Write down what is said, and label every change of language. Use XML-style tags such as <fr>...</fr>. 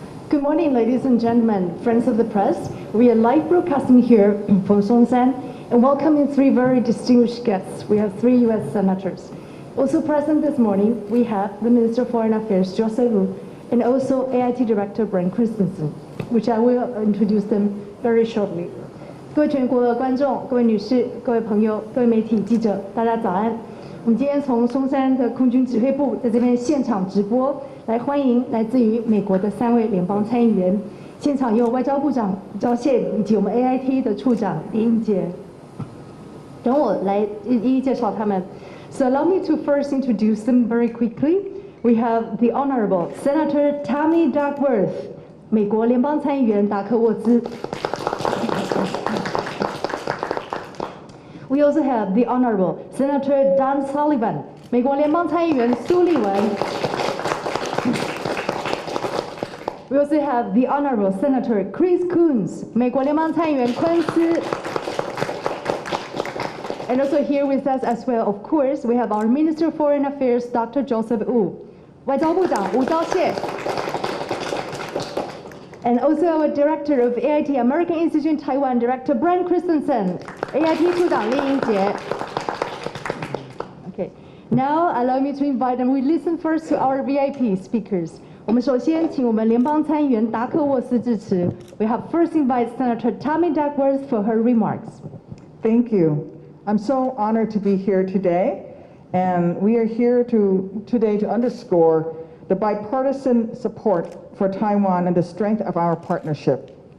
<en>Good morning, ladies and gentlemen, friends of the press. We are live broadcasting here from Songshan and welcoming three very distinguished guests. We have three U.S. senators. Also present this morning, we have the Minister of Foreign Affairs, Joseph Wu, and also AIT Director Brian Christensen, which I will introduce them very shortly.</en> <zh>各位全国的观众、各位女士、各位朋友、各位媒体记者，大家早安。我们今天从松山的空军指挥部在这边现场直播，来欢迎来自于美国的3位联邦参议员。现场有外交部长吴钊燮以及我们 AIT 的处长李英杰。等我来一一介绍他们。</zh> <en>So allow me to first introduce them very quickly. We have the Honorable Senator Tammy Duckworth,</en> <zh>美国联邦参议员达克沃兹。</zh> <en>We also have the Honorable Senator Dan Sullivan,</en> <zh>美国联邦参议员苏利文。</zh> <en>We also have the Honorable Senator Chris Coons,</en> <zh>美国联邦参议员昆斯。</zh> <en>And also here with us as well, of course, we have our Minister of Foreign Affairs, Dr.</en> <zh>Joseph Wu, 外交部长吴钊燮。</zh> <en>And also our Director of AIT American Institute in Taiwan, Director Brian Christensen,</en> <zh>AIT 处长李英杰。</zh> <en>Okay, now allow me to invite them. We listen first to our VIP speakers.</en> <zh>我们首先请我们联邦参议员达克沃斯致辞。</zh> <en>We have first invited Senator Tammy Duckworth for her remarks. Thank you. I'm so honored to be here today, and we are here today to underscore the bipartisan support for Taiwan and the strength of our partnership.</en>